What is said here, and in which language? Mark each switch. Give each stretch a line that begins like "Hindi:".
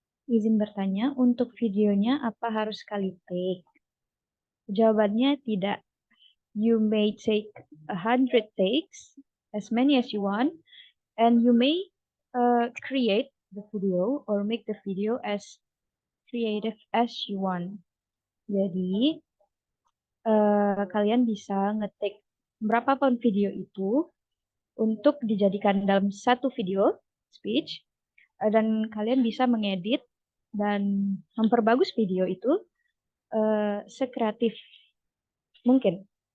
Indonesian: Izin bertanya, untuk videonya apa harus sekali take? Jawabannya tidak.
English: You may take 100 takes, as many as you want, and you may create the video or make the video as creative as you want.
Indonesian: Jadi, kalian bisa ngetik berapapun video itu untuk dijadikan dalam satu video speech, dan kalian bisa mengedit dan memperbagus video itu sekreatif mungkin.